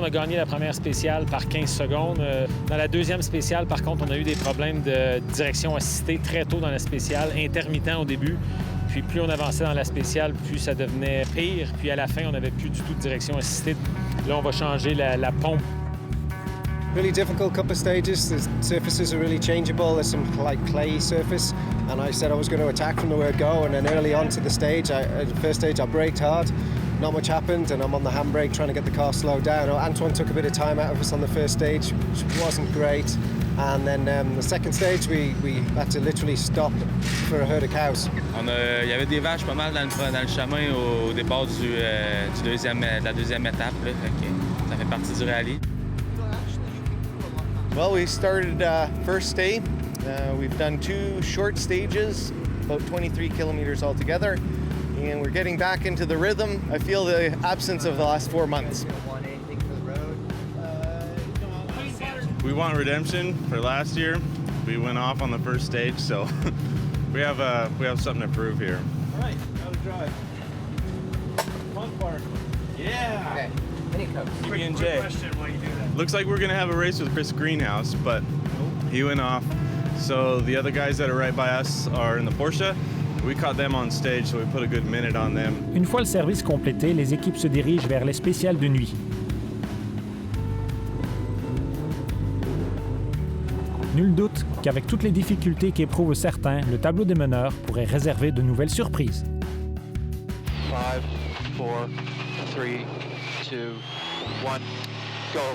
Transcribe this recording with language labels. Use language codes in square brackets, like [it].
[fr] On a gagné la première spéciale par 15 secondes. Dans la deuxième spéciale, par contre, on a eu des problèmes de direction assistée très tôt dans la spéciale, intermittent au début. Puis plus on avançait dans la spéciale, plus ça devenait pire. Puis à la fin, on n'avait plus du tout de direction assistée. Là, on va changer la pompe. [en] Really difficult couple of stages. The surfaces are really changeable. There's some like clay surface, and I said I was going to attack from the word go. And then early on to the stage, at the first stage, I braked hard. Not much happened, and I'm on the handbrake trying to get the car slowed down. Antoine took a bit of time out of us on the first stage, which wasn't great. And then the second stage, we had to literally stop for a herd of cows. [fr] Il y avait des vaches pas mal dans le chemin au départ de la deuxième étape. Là, ça fait partie du rallye. [en] Well, we started first day. We've done 2 short stages, about 23 kilometers altogether, and we're getting back into the rhythm. I feel the absence of the last 4 months. We want redemption for last year. We went off on the first stage, so we have something to prove here. All right, now the drive. Fun part. Yeah. Okay. PB&J. Looks like we're gonna have a race with Chris Greenhouse, but he went off. So the other guys that are right by us are in the Porsche. We caught them on stage, so we put a good minute on them. [fr] Une fois le service complété, les équipes se dirigent vers les spéciales de nuit. Nul doute qu'avec toutes les difficultés qu'éprouvent certains, le tableau des meneurs pourrait réserver de nouvelles surprises. [en] 5, 4, 3, 2, 1, go.